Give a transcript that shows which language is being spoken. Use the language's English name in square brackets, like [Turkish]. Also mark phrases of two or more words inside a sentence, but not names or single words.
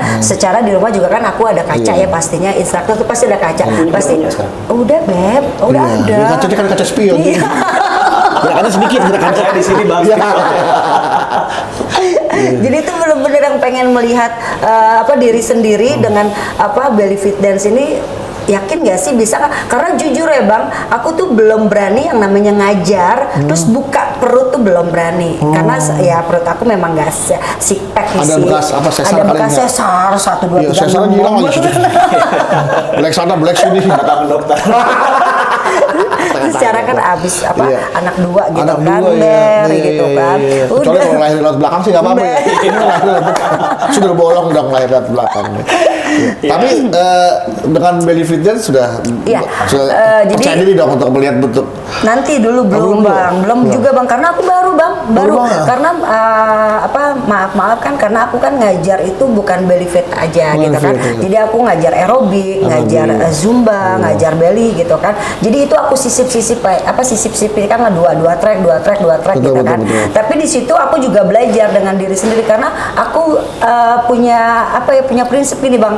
[Indonesian] Secara di rumah juga kan aku ada kaca ya pastinya, instruktur tuh pasti ada kaca. Pasti udah beb, udah ada. Kacanya kan kaca spion. Gerakannya sedikit, gerakan saya di sini bang. Jadi itu benar-benar yang pengen melihat diri sendiri dengan [English] belly fit dance [Indonesian] ini. Yakin gak sih bisa nggak? Karena jujur ya bang, aku tuh belum berani yang namanya ngajar, terus buka perut tuh belum berani. Karena ya perut aku memang gak [English] six pack [Indonesian] ada sih. bekas sesar ada bekas sesar 1, 2, 3. Sesar hilang lagi. Black sana, black sini. Tangan dokter. Secara kan abis anak 2 gitu anak kan, gitu kan. Kecuali kalau lahir lewat belakang sih nggak apa-apa ya. Ini lahir lewat belakang. Sudah bolong dong lahir lewat belakang. Tapi dengan [English] belly fit dance [Indonesian] sudah percaya diri dong untuk melihat bentuk. Nanti dulu belum bang, belum juga bang, karena aku baru karena maaf kan karena aku kan ngajar itu bukan [English] belly fit [Indonesian] aja gitu kan. Jadi aku ngajar aerobik, ngajar zumba, ngajar belly gitu kan. Jadi itu aku sisip-sisip kan dua track gitu kan. Tapi di situ aku juga belajar dengan diri sendiri karena aku punya prinsip ini bang.